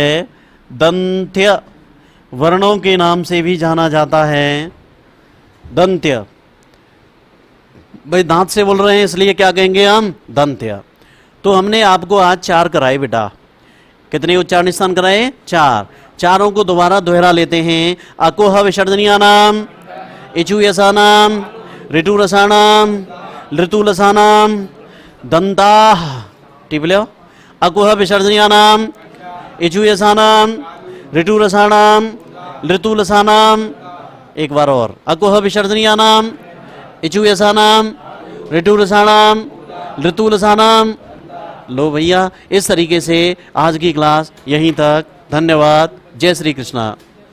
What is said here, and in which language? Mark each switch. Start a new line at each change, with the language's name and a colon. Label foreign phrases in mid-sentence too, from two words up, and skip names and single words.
Hindi: दंत्य वर्णों के नाम से भी जाना जाता है। दंत्य, भाई दांत से बोल रहे हैं इसलिए क्या कहेंगे हम? दंत्य। तो हमने आपको आज 4 कराए बेटा। कितने उच्चारण स्थान कराए? 4। चारों को दोबारा दोहरा लेते हैं।
Sanskrit: अकोह विसर्जनीयानाम, इचुयसानाम, ऋतुरसानाम, ऋतुलसानाम, दंताः।
Hindi: टिप लो।
Sanskrit: अकोह विसर्जनीयानाम, इचुयसानाम, ऋतुरसानाम, ऋतुलसानाम।
Hindi: एक बार और।
Sanskrit: अकोह विसर्जनीयानाम, इचुयसानाम, ऋतुरसानाम, ऋतुलसानाम।
Hindi: लो भैया, इस तरीके से आज की क्लास यहीं तक। धन्यवाद। जय श्री कृष्णा।